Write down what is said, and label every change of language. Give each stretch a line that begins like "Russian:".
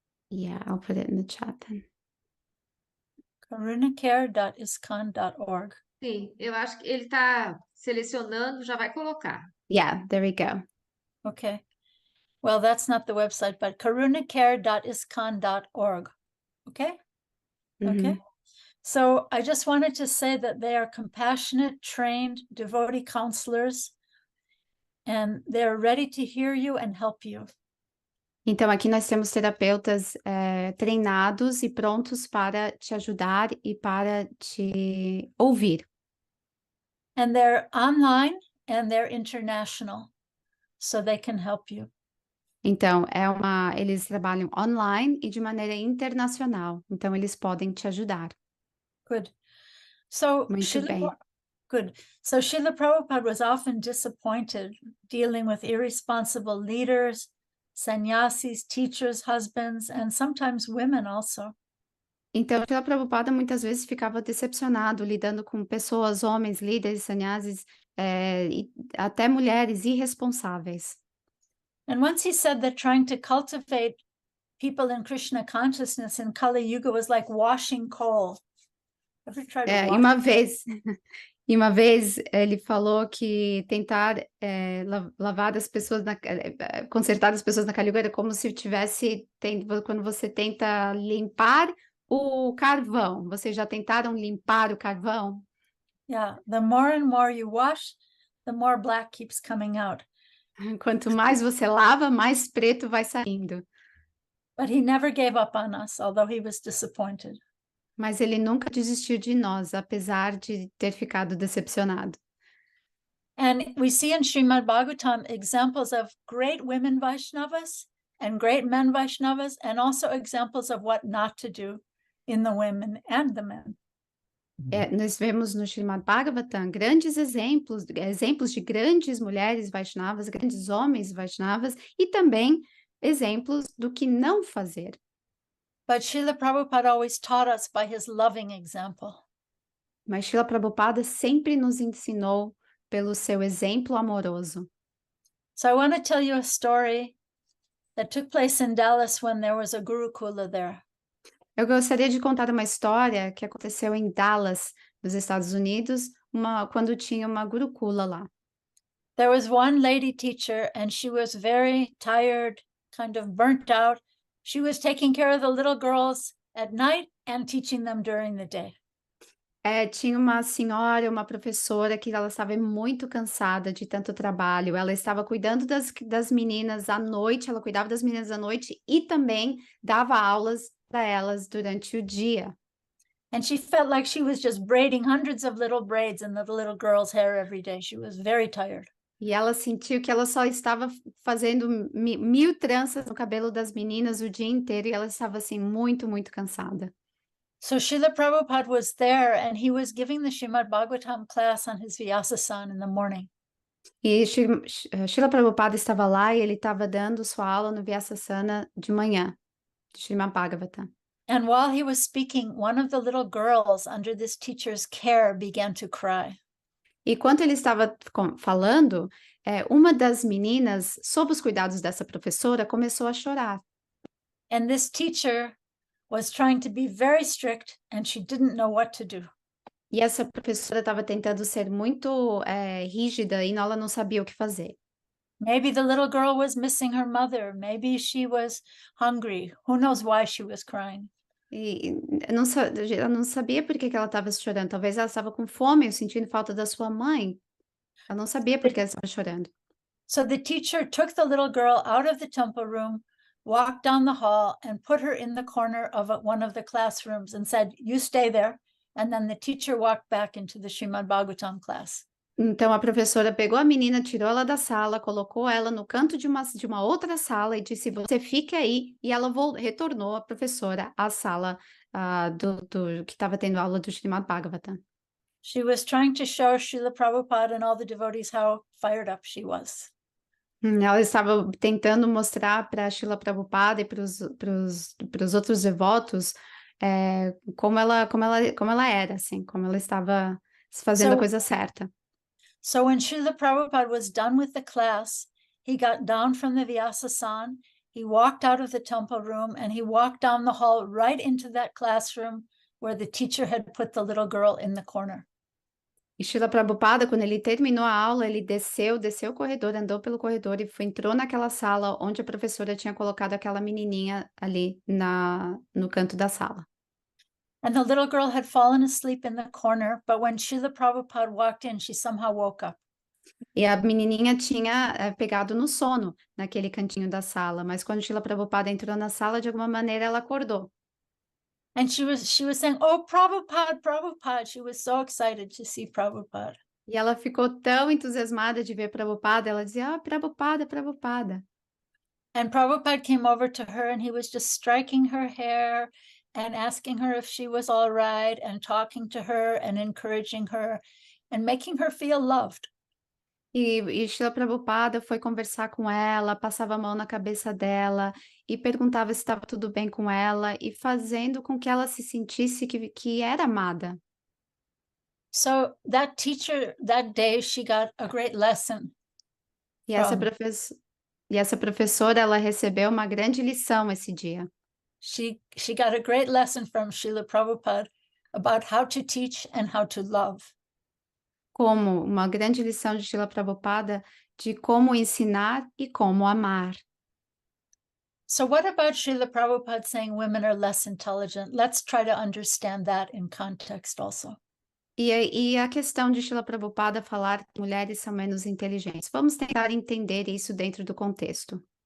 English: Yeah, I'll put it in the chat then. karunacare.iskcon.org.
Portuguese: Sim, eu acho que ele está selecionando, já vai colocar.
English: Yeah, there we go. Okay. Well, that's not the website, but karunacare.iskcon.org. Okay? Okay. So I just wanted to say that they are compassionate, trained, devotee counselors, and they're ready to hear you and help you.
Portuguese: Então, aqui nós temos terapeutas treinados e prontos para te ajudar e para te ouvir.
English: And they're online and they're international, so they can help you.
Portuguese: Então, eles trabalham online e de maneira internacional. Então, eles podem te ajudar.
English: Good. So
Portuguese: Muito bem.
English: Good. So Srila Prabhupada was often disappointed dealing with irresponsible leaders, sannyasis, teachers, husbands, and sometimes women also.
Portuguese: Então, Srila Prabhupada muitas vezes ficava decepcionado lidando com pessoas, homens, líderes, sannyasis, e até mulheres irresponsáveis.
English: And once he said that trying to cultivate people in Krishna consciousness in Kali Yuga was like washing coal. Ever tried to
Portuguese: E
English: wash?
Portuguese: uma vez ele falou que tentar lavar as pessoas, consertar as pessoas na Kali Yuga era como se tivesse, quando você tenta limpar o carvão. Vocês já tentaram limpar o carvão?
English: Yeah, the more and more you wash, the more black keeps coming out.
Portuguese: Quanto mais você lava, mais preto vai saindo.
English: But he never gave up on us, although he was disappointed.
Portuguese: Mas ele nunca desistiu de nós, apesar de ter ficado decepcionado.
English: And we see in Srimad Bhagavatam examples of great women Vaishnavas and great men Vaishnavas, and also examples of what not to do in the women and the men.
Portuguese: Nós vemos no Srimad Bhagavatam grandes exemplos de grandes mulheres Vaishnavas, grandes homens Vaishnavas, e também exemplos do que não fazer.
English: But Srila Prabhupada always taught us by his loving example.
Portuguese: Mas Srila Prabhupada sempre nos ensinou pelo seu exemplo amoroso.
English: So I want to tell you a story that took place in Dallas when there was a Gurukula there.
Portuguese: Eu gostaria de contar uma história que aconteceu em Dallas, nos Estados Unidos, quando tinha uma Gurukula lá.
English: There was one lady teacher and she was very tired, kind of burnt out. She was taking care of the little girls at night and teaching them during the day.
Portuguese: Tinha uma senhora, uma professora, que ela estava muito cansada de tanto trabalho. Ela estava cuidando das meninas à noite, ela cuidava das meninas à noite e também dava aulas para elas durante o dia.
English: And she felt like she was just braiding hundreds of little braids in the little girl's hair every day. She was very tired.
Portuguese: E ela sentiu que ela só estava fazendo 1000 tranças no cabelo das meninas o dia inteiro e ela estava assim muito, muito cansada.
English: So Srila Prabhupada was there and he was giving the Srimad Bhagavatam class on his Vyasa-san in the morning.
Portuguese: E Srila Prabhupada estava lá e ele estava dando sua aula no Vyasasana de manhã, de Srimad Bhagavatam.
English: And while he was speaking, one of the little girls under this teacher's care began to cry.
Portuguese: E quando ele estava falando, uma das meninas, sob os cuidados dessa professora, começou a chorar.
English: And this teacher was trying to be very strict and she didn't know what to do.
Portuguese: E essa professora estava tentando ser muito rígida e ela não sabia o que fazer.
English: Maybe the little girl was missing her mother. Maybe she was hungry. Who knows why she was crying?
Portuguese: E ela não sabia por que que ela estava chorando. Talvez ela estava com fome, sentindo falta da sua mãe. Ela não sabia por que ela estava chorando.
English: So the teacher took the little girl out of the temple room, walked down the hall, and put her in the corner of one of the classrooms and said, "You stay there." And then the teacher walked back into the Srimad Bhagavatam class.
Portuguese: Então a professora pegou a menina, tirou ela da sala, colocou ela no canto de uma outra sala e disse: "Você fique aí." E ela retornou a professora à sala do que estava tendo aula do Srimad Bhagavatam.
English: She was trying to show Srila Prabhupada and all the devotees how fired up she was.
Portuguese: Ela estava tentando mostrar para Srila Prabhupada e para os outros devotos como ela era, assim, como ela estava fazendo a coisa certa.
English: So when Srila Prabhupada was done with the class, he got down from the Vyasa-san, he walked out of the temple room, and he walked down the hall right into that classroom where the teacher had put the little girl in the corner.
Portuguese: E Srila Prabhupada, quando ele terminou a aula, ele desceu o corredor, andou pelo corredor e entrou naquela sala onde a professora tinha colocado aquela menininha ali no canto da sala.
English: And the little girl had fallen asleep in the corner, but when Srila Prabhupada walked in, she somehow woke up.
Portuguese: E a menininha tinha pegado no sono naquele cantinho da sala, mas quando Srila Prabhupada entrou na sala, de alguma maneira ela acordou.
English: And she was saying, "Oh, Prabhupada, Prabhupada." She was so excited to see Prabhupada.
Portuguese: E ela ficou tão entusiasmada de ver Prabhupada, ela dizia: "Ah, Prabhupada, Prabhupada."
English: And Prabhupada came over to her and he was just striking her hair and asking her if she was all right and talking to her and encouraging her and making her feel loved.
Portuguese: E Srila Prabhupada foi conversar com ela, passava a mão na cabeça dela e perguntava se estava tudo bem com ela e fazendo com que ela se sentisse que era amada.
English: So that teacher, that day, she got a great lesson.
Portuguese: E essa professora, ela recebeu uma grande lição esse dia.
English: She got a great lesson from Srila Prabhupada about how to teach and how to love.
Portuguese: Como uma grande lição de Srila Prabhupada de como ensinar e como amar.
English: So what about Srila Prabhupada saying women are less intelligent? Let's try to understand that in context also.
Portuguese: E a questão de Srila Prabhupada falar que mulheres são menos inteligentes. Vamos tentar entender isso dentro do contexto.